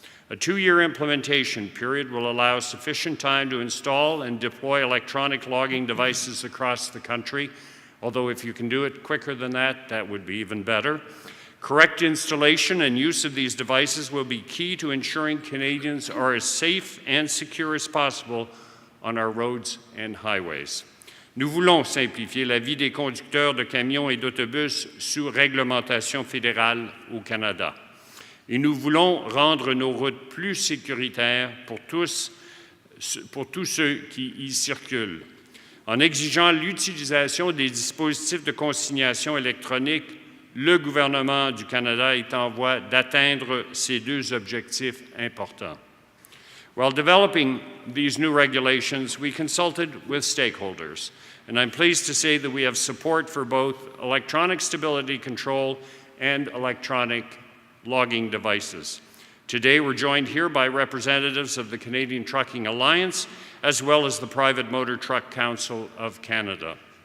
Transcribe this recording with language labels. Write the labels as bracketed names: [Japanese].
[English] A 2-year implementation period will allow sufficient time to install and deploy electronic logging devices across the country, although if you can do it quicker than that, that would be even better. Correct installation and use of these devices will be key to ensuring Canadians are as safe and secure as possible on our roads and highways. [French] Nous voulons simplifier la vie des conducteurs de camions et d'autobus sous réglementation fédérale au Canada. Et nous voulons rendre nos routes plus sécuritaires pour tous ceux qui y circulent. En exigeant l'utilisation des dispositifs de consignation électronique, le gouvernement du Canada est en voie d'atteindre ces deux objectifs importants. [English] While developing these new regulations, we consulted with stakeholders, and I'm pleased to say that we have support for both electronic stability control and electronic logging devices. Today, we're joined here by representatives of the Canadian Trucking Alliance, as well as the Private Motor Truck Council of Canada.